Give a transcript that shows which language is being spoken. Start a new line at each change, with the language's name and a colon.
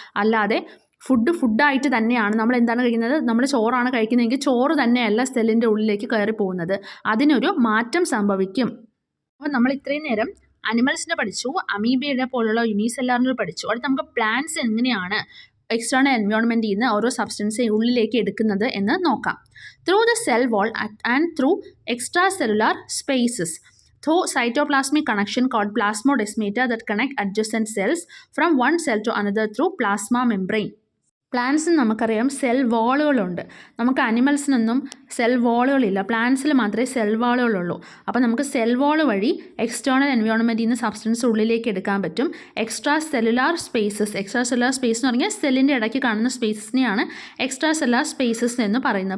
Malayalam: അല്ലാതെ ഫുഡായിട്ട് തന്നെയാണ് നമ്മൾ എന്താണ് കഴിക്കുന്നത്, നമ്മൾ ചോറാണ് കഴിക്കുന്നതെങ്കിൽ ചോറ് തന്നെയല്ല സെല്ലിൻ്റെ ഉള്ളിലേക്ക് കയറി പോകുന്നത്, അതിനൊരു മാറ്റം സംഭവിക്കും. അപ്പോൾ നമ്മൾ ഇത്രയും നേരം അനിമൽസിനെ പഠിച്ചു, അമീബയുടെ പോലുള്ള യൂണിസെല്ലുലാറിനെ പഠിച്ചു. അടുത്ത് നമുക്ക് പ്ലാന്റ്സ് എങ്ങനെയാണ് എക്സ്റ്റേണൽ എൻവയോൺമെൻറ്റിൽ നിന്ന് ഓരോ സബ്സ്റ്റൻസ് ഉള്ളിലേക്ക് എടുക്കുന്നത് എന്ന് നോക്കാം.
English: Through the cell wall and through extra cellular spaces through cytoplasmic connection called plasmodesmata that connect adjacent cells from one cell to another through plasma membrane.
Malayalam: പ്ലാന്റ്സിന് നമുക്കറിയാം സെൽ വാളുകളുണ്ട്. നമുക്ക് അനിമൽസിനൊന്നും സെൽ വാളുകളില്ല, പ്ലാന്റ്സിൽ മാത്രമേ സെൽ വാളുകളുള്ളൂ. അപ്പോൾ നമുക്ക് സെൽ വാൾ വഴി external എൻവയോൺമെൻറ്റിൽ നിന്ന് substance ഉള്ളിലേക്ക് എടുക്കാൻ പറ്റും. എക്സ്ട്രാ സെല്ലുലാർ സ്പേസസ് എന്ന് പറഞ്ഞാൽ സെല്ലിൻ്റെ ഇടയ്ക്ക് കാണുന്ന സ്പേസസിനെയാണ് എക്സ്ട്രാ സെല്ലുലാർ സ്പേസസ് എന്ന് പറയുന്നത്.